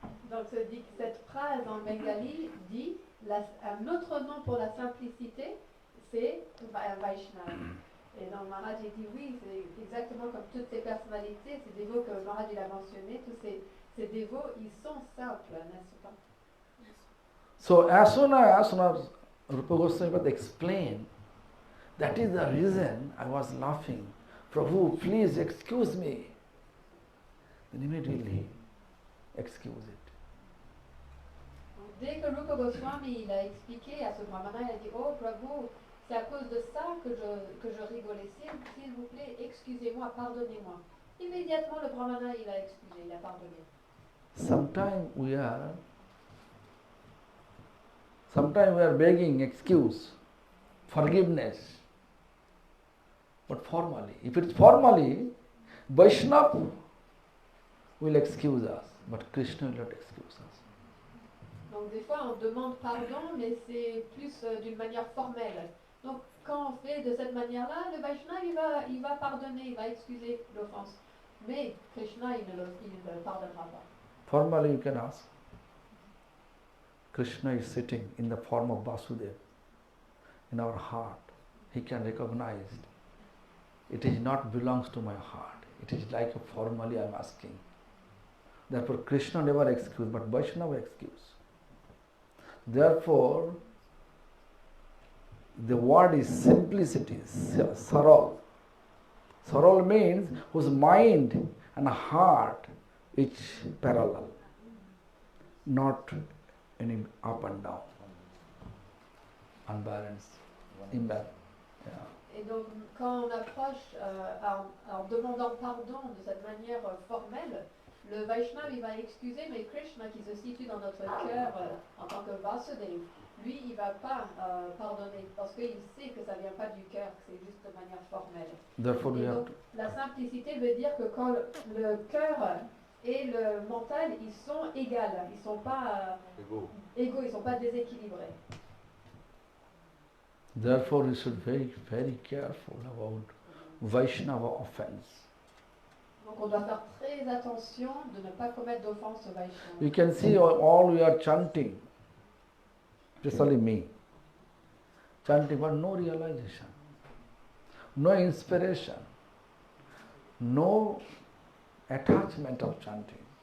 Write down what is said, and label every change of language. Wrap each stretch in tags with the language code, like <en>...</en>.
<fr>Donc cette phrase en bengali dit un autre nom pour la simplicité, c'est Vaishnava. Et donc Maharaj a dit oui, c'est exactement comme toutes ces personnalités, ces dévots que Maharaj a mentionné, tous ces dévots, ils sont simples, n'est-ce pas?</fr> <en>So as soon as Rupa Goswami explained, that is the reason I was laughing. Prabhu, please excuse me. Then immediately excuse it.</en> <fr>Dès que Rupa Goswami il a expliqué à ce brahmana, il a dit, oh Prabhu, c'est à cause de ça que je rigolais. S'il vous plaît, excusez-moi, pardonnez-moi. Immédiatement, le brahmana, il a excusé, il a pardonné.</fr> <en>Sometimes we are begging excuse, forgiveness. But formally, if it's formally, Vaishnava will excuse us, but Krishna will not excuse us.</en> <fr>Donc des fois, on demande pardon, mais c'est plus d'une manière formelle. Donc quand on fait de cette manière-là, le Vaishnava, il va pardonner, il va excuser l'offense. Mais Krishna, il ne le pardonnera pas.</fr> <en>Formally, you can ask. Krishna is sitting in the form of Vasudeva in our heart. He can recognize it is not belongs to my heart. It is like a formally I am asking. Therefore, Krishna never excuse, but Vaishnava excuse. Therefore, the word is simplicity, saral. Saral means whose mind and heart is parallel, not any up and down, unbalanced, imbalanced. Yeah.</en> <fr>Et donc, quand on approche en demandant pardon de cette manière formelle, le Vaishnava, il va excuser, mais Krishna, qui se situe dans notre cœur en tant que Vasudeva, lui, il ne va pas pardonner, parce qu'il sait que ça ne vient pas du cœur, que c'est juste de manière formelle. Et donc, la simplicité veut dire que quand le cœur et le mental, ils sont égaux, ils ne sont pas égaux, ils ne sont pas déséquilibrés.</fr> <en>Therefore, you should be very careful about Vaishnava offense.</en> <fr>Donc on doit faire très attention de ne pas commettre d'offense au Vaishnava.</fr> <en>You can see all we are chanting, especially me, chanting, but no realization, no inspiration, no attachment of chanting.</en>